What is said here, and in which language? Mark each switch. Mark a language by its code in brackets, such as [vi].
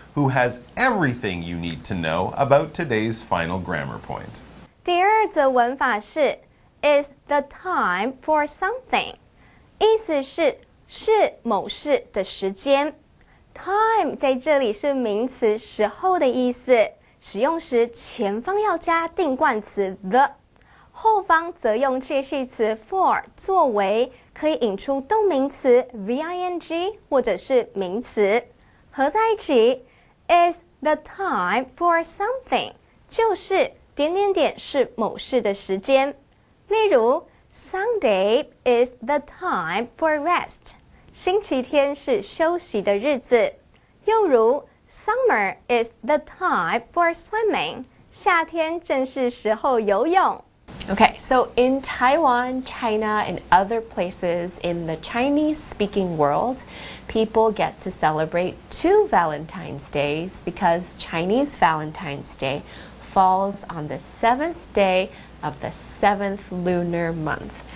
[en] who has everything you need to know about today's final grammar point. [zh] 第二则文法是 is the time for something， 意思是某事的时间。 time 在这里是名词时候的意思，使用时前方要加定冠词 the， 后方则用介系词 for 作为，可以引出动名词 VING 或者是名词，合在一起 is the time for something， 就是是某事的时间。例如 [en] Sunday is the time for rest， [zh] 星期天是休息的日子。又如 [en] Summer is the time for swimming， [zh] 夏天正是时候游泳。 [en] Okay, so in Taiwan, China, and other places in the Chinese-speaking world, people get to celebrate 2 Valentine's Days because Chinese Valentine's Day falls on the 7th day of the 7th lunar month.